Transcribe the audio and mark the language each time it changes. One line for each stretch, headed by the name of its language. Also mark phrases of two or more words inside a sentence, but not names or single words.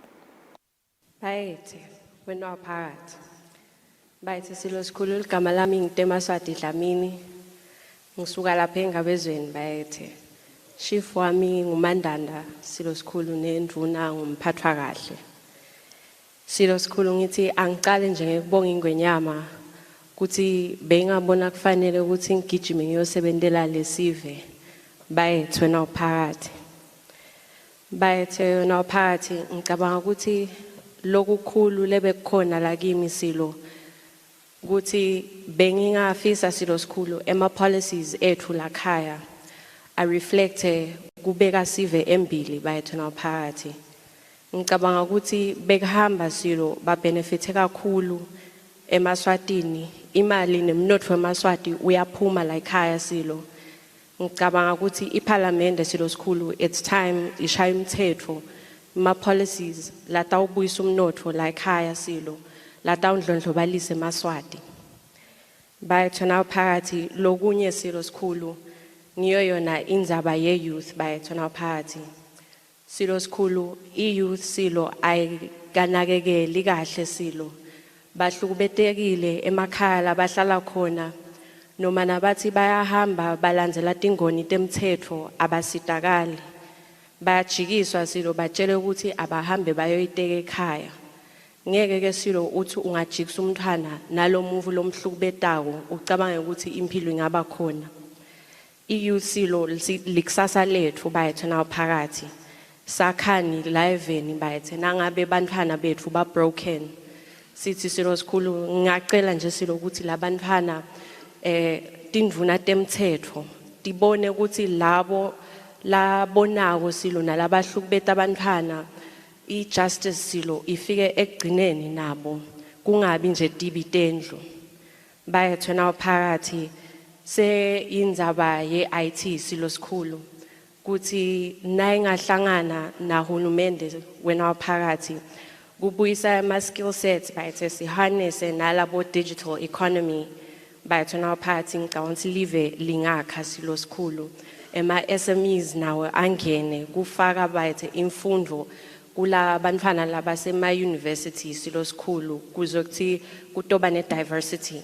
Swati: Bayethe wena phakathi Bayithi silo sikhulu igama lami ngitemaswati Dlamini ngisuka lapha engabezweni bayethe chief wami ngumandanda silo sikhulu nendvuna ngumphathwa kahle silo sikhulu ngithi angicale nje ngekubonga ingwenyama ukuthi bengabona kufanele ukuthi ngigijime ngiyosebenzela lesive bayethe wena phakathi bayethe wena phakathi ngicabanga ukuthi lokukhulu lebekukhona la kimi silo ukuthi bengingafisa silo sikhulu ema policies ethu lakhaya a reflecte kubeka sive embili bayethu naphakathi ngicabanga ukuthi bekuhamba silo ba benefit kakhulu eMaswatini imali nemnotho weMaswati uyaphuma la ekhaya silo ngicabanga ukuthi iParliament silo sikhulu
English: it's time
Swati: ishaya umthetho ma policies la tawubuyisa umnotho la ekhaya silo la tawundlondlobalise eMaswati Bayethu nawuphakathi lokunye silo sikhulu ngiyo yona indzaba ye-youth bayethu nawuphakathi. Silo sikhulu i-youth silo ayikanakekeli kahle silo. Bahlukubetekile emakhaya bahlala khona noma nabathi bayahamba balandzela tingoni temthetho abasitakali. Bayajikiswa silo batshele ukuthi abahambe bayoyiteka ekhaya. Ngeke ke silo uthi ungajikisa umntwana nalo muvu lomhlukubetako ucabange ukuthi impilo ingaba khona. I-youth silo likusasa lethu bayethu nawuphakathi. Sakhani liveni bayethu nangabe bantwana bethu ba broken. Sithi silo sikhulu ngiyacela nje silo ukuthi labantwana tindvuna temthetho tibone ukuthi labo labonako silo nalabahlukubeta abantwana i-justice silo ifike ekugcineni nabo kungabi nje tibitendlu. Bayethu nawuphakathi se indzaba ye-IT silo sikhulu kuthi nayingahlangana nahulumende wena waphakathi kubuyisa ama-
English: skill sets
Swati: bayethu siharnesse nalabo
English: digital economy
Swati: bayethu nawuphakathi ngicabanga ukuthi live lingakha silo sikhulu. Ema-SMEs nawo angene kufaka bayethu imfundo kula bantwana labasema-university silo sikhulu kuzokuthi kutoba ne-diversity.